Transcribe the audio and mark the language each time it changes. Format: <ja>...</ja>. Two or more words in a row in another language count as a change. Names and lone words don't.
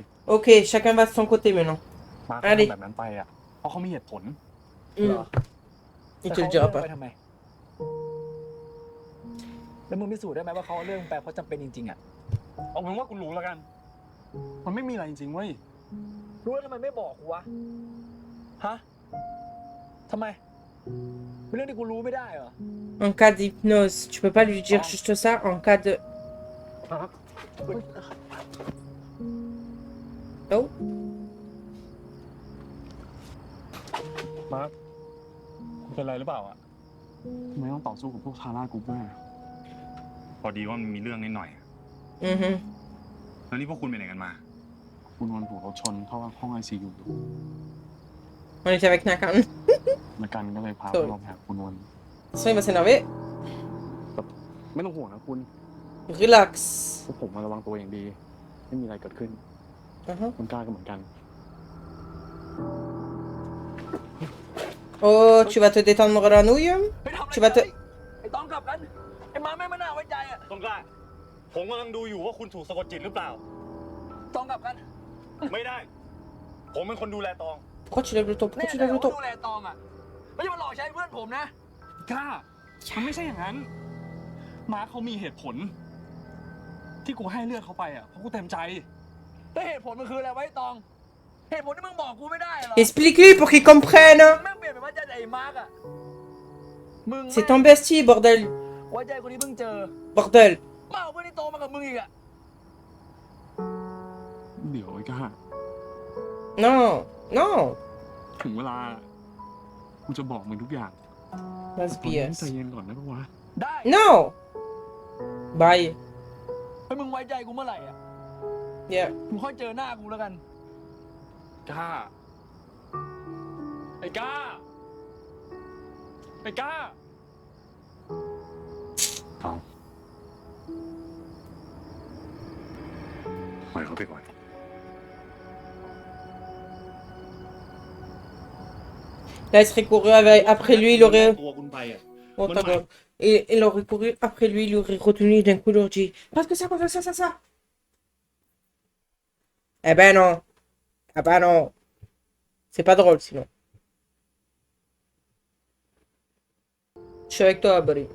<fr>Ok, chacun va de son côté maintenant.</fr> <th>มาร์ค</th> <fr>Allez.</fr> <th>ทำแบบนั้นไปอ่ะ เพราะเขามีเหตุผล Hmm. เหรอ</th> <fr>Il</fr> <th>แต่</th> <fr>te</fr> <th>เขา</th> <fr>le</fr> <th>เอา</th> <fr>dira</fr> <th>เรื่อง</th> <fr>pas.</fr> <th>ไปทำไม แล้วมึงพิสูจน์ได้ไหมว่าเขาเอาเรื่องไปเพราะจำเป็นจริงๆอ่ะ เอาเป็นว่ากูรู้แล้วกัน มันไม่มีอะไรจริงๆเว้ย รู้แล้วทำไมไม่บอกกูวะ ฮะ ทำไม เป็นเรื่องที่กูรู้ไม่ได้เหรอ</th> <fr>En cas d'hypnose, tu peux pas lui dire juste ça en cas de. Oh.</fr> <th>มาร์คคุณเป็นไรหรือเปล่าอ่ะทำไมต้องต่อสู้กับพวกทาร่ากรุ๊ปด้วย พอดีว่ามันมีเรื่องนิดหน่อย Mhm. แล้วนี่พวกคุณไปไหนกันมา คุณนวลถูกรถชนเข้าห้อง ICU อยู่</th> <fr>On était avec Nakan.</fr> <th>แล้วกันก็เลยพา โถ่ พวกเราไปหาคุณนวล</th> <fr>Ça, il va s'énerver.</fr> <th>ไม่ต้องห่วงนะคุณ</th> <fr>Relax.</fr> <th>พวกผมมาระวังตัวอย่างดี ไม่มีอะไรเกิดขึ้น คุณกล้าก็เหมือนกัน</th> <fr>Oh, tu vas te détendre la nouille?</fr> <th>ไปทำอะไร</th> <fr>Tu vas te...</fr> <th>ไอ้ตองกลับกัน ไอ้มาแม่งไม่น่าไว้ใจอ่ะ ต้นกล้า ผมกำลังดูอยู่ว่าคุณถูกสะกดจิตหรือเปล่า ตองกลับกัน ไม่ได้ ผมเป็นคนดูแลตอง</th> <fr>Pourquoi tu lèves le ton?</fr> <th>แน่</th> <fr>Pourquoi tu</fr> <th>ใจ</th> <fr>lèves le</fr> <th>ว่า</th> <fr>ton?</fr> <th>ดูแลตองอ่ะ ไม่ใช่มาหลอกใช้เพื่อนผมนะ กล้า มันไม่ใช่อย่างนั้น มาร์คเขามีเหตุผล ที่กูให้เลือดเขาไปอ่ะ เพราะกูเต็มใจ แต่เหตุผลมันคืออะไรไวะไอ้ตอง เหตุผลที่มึงบอกกูไม่ได้เหรอ</th> <fr>Explique-lui pour qu'il comprenne.</fr> <th>แม่งเปลี่ยนไปว่าใจไอ้มาร์กอ่ะ มึง</th> <fr>C'est ton bestie, bordel.</fr> <th>ไว้ใจคนนี้เพิ่งเจอ</th> <fr>Bordel.</fr> <th>มาเอาเพื่อนที่โตมากับมึงอีกอ่ะ เดี๋ยวไอ้กล้า</th> <fr>Non. Non.</fr> <th>ถึงเวลา กูจะบอกมึงทุกอย่าง</th> <en>Let's</en> <th>ตอนนี้</th> <en>BS.</en> <th>ใจเย็นก่อนนะปะวะ ได้</th> <fr>Non. Bye.</fr> <th>ให้มึงไว้ใจกูเมื่อไหร่อ่ะ</th> <en>Yeah.</en> <th>มึงค่อยเจอหน้ากูแล้วกัน กล้า ไอ้กล้า ไอ้กล้า ปล่อยเขาไปก่อน</th> <fr>Là, il serait couru après lui, il aurait...</fr> <th>ตัวคุณไปอ่ะ</th> <fr>Oh, ta gueule. Et il aurait couru après lui, il aurait retenu d'un coup, il aurait dit parce que ça. Eh ben non. Ah ben non. C'est pas drôle sinon. Je suis avec toi, buddy.</fr>